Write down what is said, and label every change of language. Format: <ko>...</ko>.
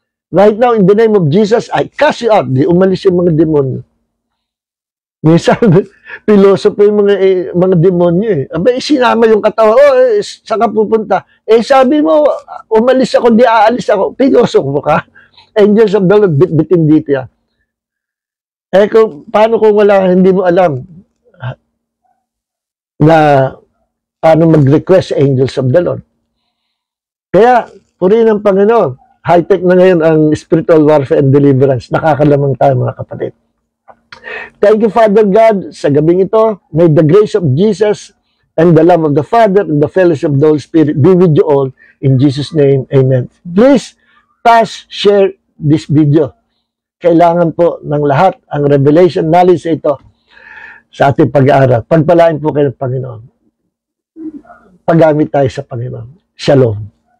<en>Right now, in the name of Jesus, I cast you out.</en> <tl>Di umalis yung mga demonyo. Minsan, piloso po yung mga demonyo eh. Abay, sinama yung katawan. Saan ka pupunta? Sabi mo, umalis ako, di aalis ako. Piloso mo ka?</tl> <en>Angels of the Lord,</en> <tl>bitbitin dito yan. Paano kung hindi mo alam na paano mag-request sa</tl> <en>angels of the Lord?</en> <tl>Kaya, purihin ng Panginoon. High-tech na ngayon ang</tl> <en>spiritual warfare and deliverance.</en> <tl>Nakakalamang tayo mga kapatid.</tl> <en>Thank you, Father God,</en> <tl>sa gabing ito.</tl> <en>May the grace of Jesus and the love of the Father and the fellowship of the Holy Spirit be with you all. In Jesus' name, amen. Please, share this video.</en> <tl>Kailangan po ng lahat ang</tl> <en>revelation knowledge</en> <tl>ito sa ating pag-aaral. Pagpalain po kayo ng Panginoon. Paggamit tayo sa Panginoon. Shalom.</tl>